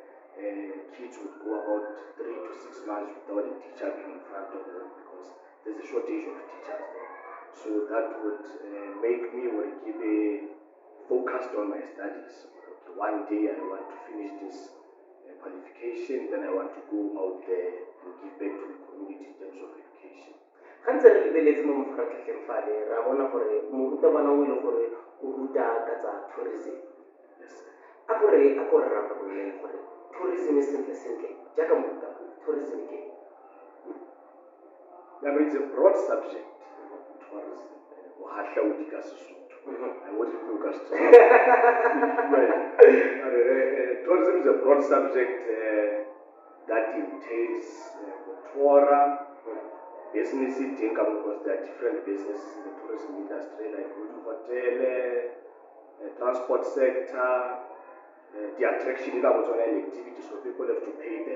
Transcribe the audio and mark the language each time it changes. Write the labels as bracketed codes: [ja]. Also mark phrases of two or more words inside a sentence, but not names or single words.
[en] Kids would go about 3 to 6 months without a teacher being in front of them because there's a shortage of teachers there. So that would make me keep focused on my studies. Okay, one day I want to finish this qualification, then I want to go out there and give back to the community in terms of education. [tn] Gantse re lebeletse mo mafaratlhatlheng fale ra bona gore morutabana o ile gore o ruta ka tsa tourism. [en] Yes. [tn] A gore rata go le gore [en] tourism is simple [tn] jaaka morutabana tourism ke [en] it's a broad subject. Tourism [tn] bohahlaudi ka Sesotho. [en] I wouldn't look at tourism is a broad subject that entails tour, business income, because there are different businesses in the tourism industry, like hotel, transport sector, the attraction activities, so people have to pay there.